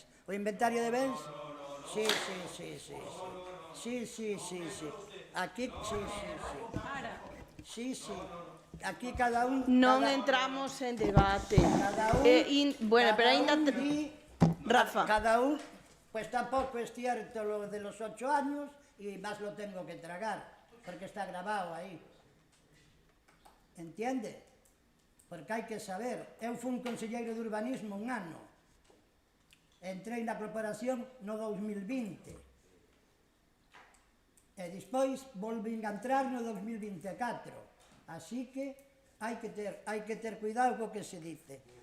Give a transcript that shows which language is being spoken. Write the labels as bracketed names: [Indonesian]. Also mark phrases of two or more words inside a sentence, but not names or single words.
[Galician] O inventario de bens? Sí. Aquí, sí. Aquí cada un... Non entramos en debate. Bueno, pero ainda... Rafa. Cada un, [Spanish] pues tampouco es cierto lo de los 8 años y más lo tengo que tragar, porque está grabado aí. [Galician] Entiende? Porque hai que saber. Eu fui un conselleiro de urbanismo un ano. Entrei na corporación no 2020. E despois volvín a entrar no 2024. Así que hai que ter cuidado co que se dice.